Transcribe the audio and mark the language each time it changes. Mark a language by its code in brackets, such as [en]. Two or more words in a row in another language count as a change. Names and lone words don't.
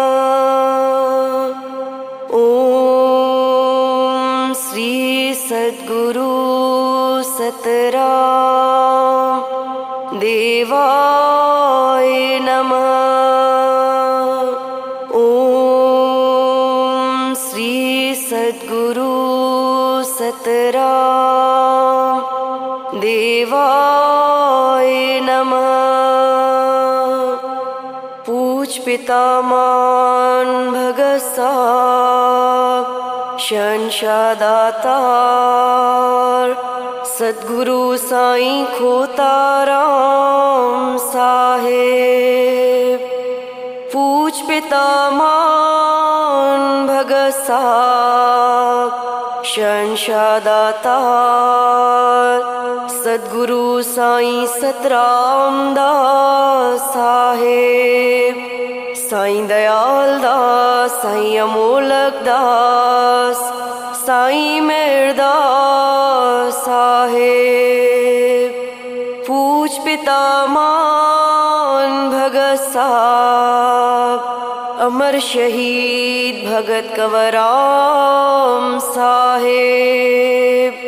[sa] ओम श्री सद्गुरु सतराम देवाय नमः। ओम श्री सद्गुरु सतराम देवाय नमः। [sd] पूज पितामह भगत साहब शंशादातार सद्गुरु साईं खोताराम साहेब। पूज पितामह भगत साहब शंशादातार सद्गुरु साईं सतराम दास साहेब। साईं दयाल दास, साईं अमोलक दास, साईं मेहरदास साहेब। पूज पितामह भगत साहब अमर शहीद भगत कंवरराम साहेब।